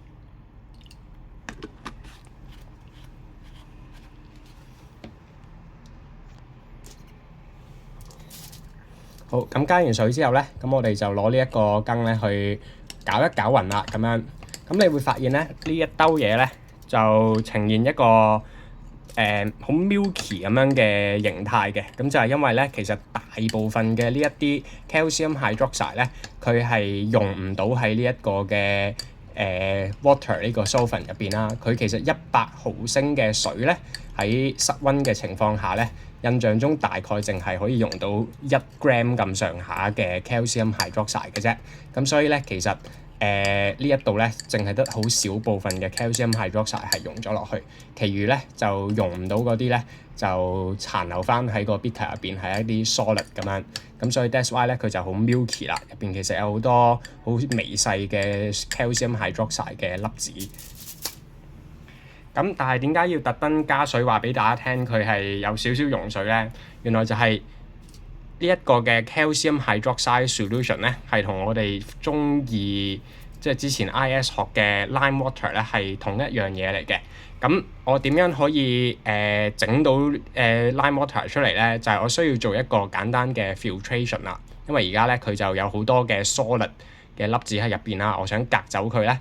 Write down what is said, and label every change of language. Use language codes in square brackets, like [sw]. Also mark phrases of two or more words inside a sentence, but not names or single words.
[yue] 好，咁加完水之後咧，咁我哋就攞呢一個羹咧去攪一攪勻啦，咁樣。咁你會發現咧，呢一兜嘢咧就呈現一個好 milky 咁樣嘅形態嘅。咁就係因為咧，其實大部分嘅呢一啲 [en] calcium hydroxide [yue] 咧，佢係溶唔到喺呢一個嘅water 呢個 solvent 入邊啦。佢其實100毫升嘅水咧，喺室溫嘅情況下咧，印象中大概淨係可以用到1 gram 咁上下嘅 [en] calcium hydroxide [yue] 嘅啫。咁所以咧，其實呢一度咧，淨係得好少部分嘅 [en] calcium hydroxide [yue] 係溶咗落去，其餘咧就溶唔到嗰啲咧，就殘留翻喺個 beaker 入邊係一啲 solid 咁樣。咁所以 [en] that's why [yue] 咧佢就好 milky 啦，入邊其實有好多好微細嘅 [en] calcium hydroxide [yue] 嘅粒子。咁但係點解要特登加水話俾大家聽佢係有少少溶水咧？原來就係呢一個嘅 [en] calcium hydroxide solution [yue] 咧，係同我哋中二即係之前 IS 學嘅 [en] lime water [yue] 咧係同一樣嘢嚟嘅。咁我點樣可以整到 [en] lime water [yue] 出嚟咧？就係我需要做一個簡單嘅 filtration 啦。因為而家咧佢就有好多嘅 solid 嘅粒子喺入邊啦，我想隔走佢咧。